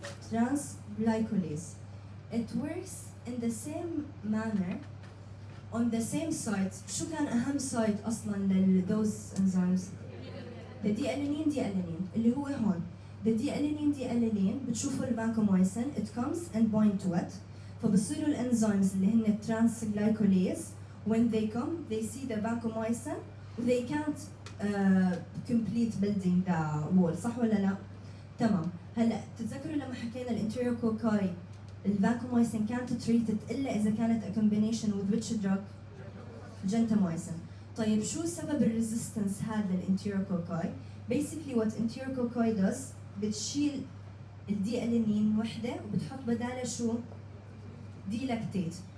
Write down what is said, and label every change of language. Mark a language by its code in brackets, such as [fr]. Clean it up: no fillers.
[en] Transglycolase. It works in the same manner on the same site. [ar] شو كان أهم site أصلاً [en] those enzymes؟ [ar] the D-alanine اللي هو هون. [en] The D-alanine بتشوفوا الvancomycin, it comes and bind to it. [ar] فبصيروا الانزيمز اللي هن [en] transglycolase, when they come they see the vancomycin, they can't complete building the wall, [ar] صح ولا لا؟ تمام. هلا تتذكروا لما حكينا الانتيروكوكاي الvancomycin [en] can't treat it [ar] الا اذا كانت [en] a combination with which drug؟ [ar] gentamicin. طيب شو سبب الريزيستنس هذا للانتيروكوكاي؟ [en] Basically what enterococci does, [ar] بتشيل الدي الانين وحده وبتحط بدالها شو؟ دي لاكتيت.